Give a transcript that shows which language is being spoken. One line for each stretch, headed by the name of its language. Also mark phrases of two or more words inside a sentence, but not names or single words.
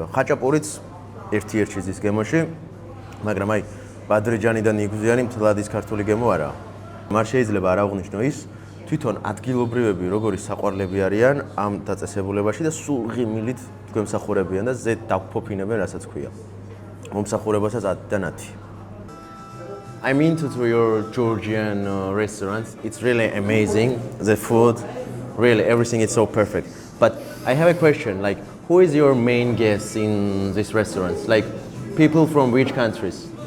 Georgian: ხაჭაპურიც ერთ-ერთი ზის გემოში, მაგრამ აი ბადრიჯანი და ნიგზიანი მთლად ის ქართული გემო არაა. მარ შეიძლება არ აღვნიშნო ის თვითონ ადგილობრივები როგორი საყვარლები არიან ამ დაწესებულებაში და სულ ღიმილით გვემსახურებიან და ზედ დაგფოფინებენ რასაც ქვია. მომსახურებასაც 10-დან 10.
English: I'm into your Georgian restaurants. It's really amazing. The food, really everything is so perfect. But I have a question, like who is your main guest in these restaurants? Like people from which countries?